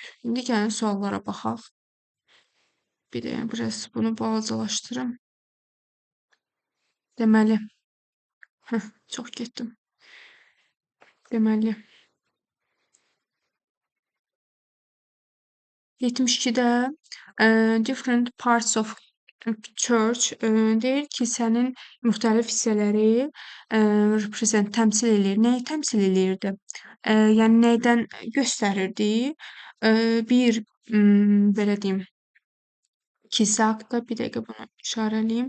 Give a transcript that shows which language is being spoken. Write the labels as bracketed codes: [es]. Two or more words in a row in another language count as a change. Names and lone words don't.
[az] İndi gəlin suallara baxaq. Bir də biraz bunu balacalaşdırım. Deməli, çox getdim. Deməli, 72-də [en] different parts of church [az] deyir kilsənin müxtəlif hissələri təmsil eləyir. Nəyi təmsil eləyirdi? Yəni nəydən göstərirdi? Bir belə deyim, kilsə haqqında bir dəqiqə bunu işarələyim.